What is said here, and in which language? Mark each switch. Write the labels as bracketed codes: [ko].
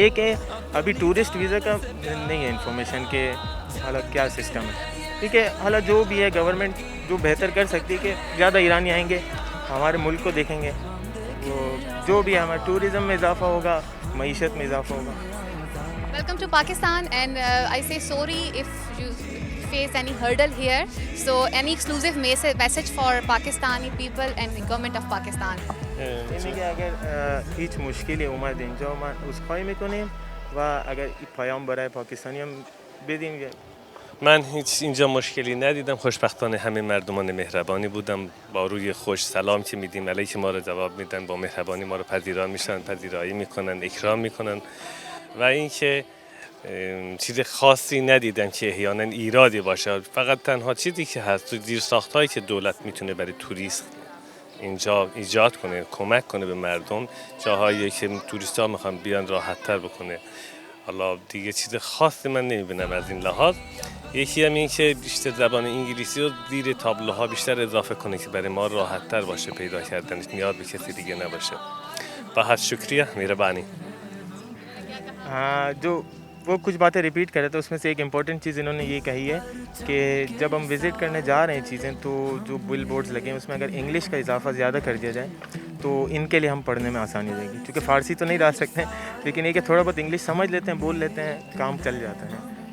[ur] یہ کہ ابھی ٹورسٹ ویزا کا نہیں ہے انفارمیشن کہ حالانکہ کیا سسٹم ہے. ٹھیک ہے, حالانکہ جو بھی ہے گورنمنٹ جو بہتر کر سکتی ہے کہ زیادہ ایرانی آئیں گے, ہمارے ملک کو دیکھیں گے, وہ جو بھی ہے ہمارے ٹورزم میں اضافہ ہوگا, معیشت میں اضافہ ہوگا. [en] Welcome to Pakistan and I say sorry if you face any hurdle here, so any exclusive message for Pakistani people and the government of Pakistan? [fa] اینی که اگر هیچ مشکلی اومد اینجا ما عذرخواهی میکنیم و اگر پیام برای پاکستانی هم بدیم. من هیچ اینجا مشکلی ندیدم, خوشبختانه همه مردمان مهربانی بودم, با روی خوش سلام که میدیم علیک ما رو جواب میدن, با مهربانی ما رو پذیرا میشن, پذیرایی میکنن, اکرام میکنن. و اینکه چیز خاصی ندیدم که احیانا ایرادی باشه. فقط تنها چیزی که هست تو زیرساخت‌هایی که دولت میتونه برای توریست اینجا ایجاد کنه, کمک کنه به مردم, جاهایی که توریست‌ها میخوان بیان راحت‌تر بکنه. حالا دیگه چیز خاصی من نمیبینم از این لحاظ. یکی هم این که بیشتر زبان انگلیسی رو زیر تابلوها بیشتر اضافه کنه که برای ما راحت تر باشه پیدا کردنش، نیاز به کسی دیگه نباشه. [ur] بہت شکریہ مہربانی. جو وہ کچھ باتیں ریپیٹ کرے تو اس میں سے ایک امپورٹنٹ چیز انہوں نے یہ کہی ہے کہ جب ہم وزٹ کرنے جا رہے ہیں چیزیں تو جو بل بورڈز لگے ہیں اس میں اگر انگلش کا اضافہ زیادہ کر دیا جائے تو ان کے لیے ہم پڑھنے میں آسانی ہو جائے گی، کیونکہ فارسی تو نہیں ڈال سکتے ہیں لیکن یہ کہ تھوڑا بہت انگلش سمجھ لیتے ہیں، بول لیتے ہیں، کام چل جاتا ہے.